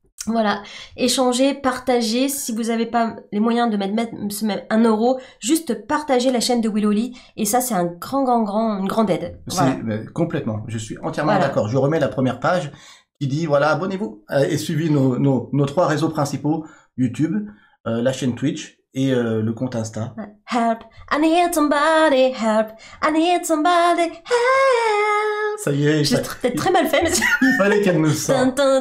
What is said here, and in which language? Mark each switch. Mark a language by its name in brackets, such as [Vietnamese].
[French] Voilà, échanger, partager. Si vous n'avez pas les moyens de mettre 1 €, juste partagez la chaîne de Willoly. Et ça, c'est une grande aide. Voilà. Complètement, je suis entièrement d'accord. Je remets la première page qui dit, voilà, abonnez-vous et suivez nos 3 réseaux principaux, YouTube, la chaîne Twitch et le compte Insta. [English] Help, I need somebody, help, I need somebody, help. [French] Ça y est, J'ai peut-être très mal fait, mais il fallait qu'elle nous sorte.